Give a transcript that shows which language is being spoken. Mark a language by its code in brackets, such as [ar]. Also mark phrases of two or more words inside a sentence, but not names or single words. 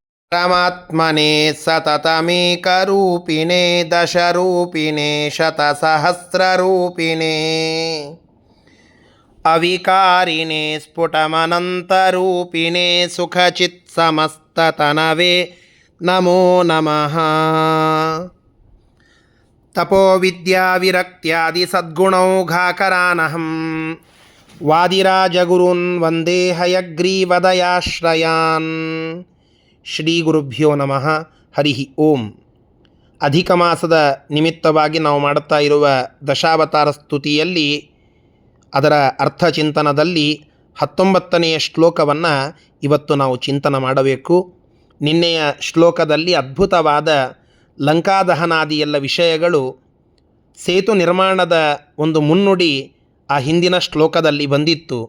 [sa] परमात्मने सततमेकरूपिणे दशरूपिणे शतसहस्ररूपिणे अविकारिणे स्फुटमनन्तरूपिणे सुखचित्समस्ततनवे नमो नमः। तपोविद्याविरक्त्यादिसद्गुणौघाकरानहं वादिराजगुरून् वन्दे हयग्रीवदयाश्रयान्। ಶ್ರೀ ಗುರುಭ್ಯೋ ನಮಃ. ಹರಿ ಓಂ. [kn] ಅಧಿಕ ಮಾಸದ ನಿಮಿತ್ತವಾಗಿ ನಾವು ಮಾಡುತ್ತಾ ಇರುವ ದಶಾವತಾರ ಸ್ತುತಿಯಲ್ಲಿ ಅದರ ಅರ್ಥಚಿಂತನದಲ್ಲಿ 19ನೆಯ ಶ್ಲೋಕವನ್ನು ಇವತ್ತು ನಾವು ಚಿಂತನೆ ಮಾಡಬೇಕು. ನಿನ್ನೆಯ ಶ್ಲೋಕದಲ್ಲಿ ಅದ್ಭುತವಾದ ಲಂಕಾದಹನಾದಿ ಎಲ್ಲ ವಿಷಯಗಳು, ಸೇತು ನಿರ್ಮಾಣದ ಒಂದು ಮುನ್ನುಡಿ ಆ ಹಿಂದಿನ ಶ್ಲೋಕದಲ್ಲಿ ಬಂದಿತ್ತು.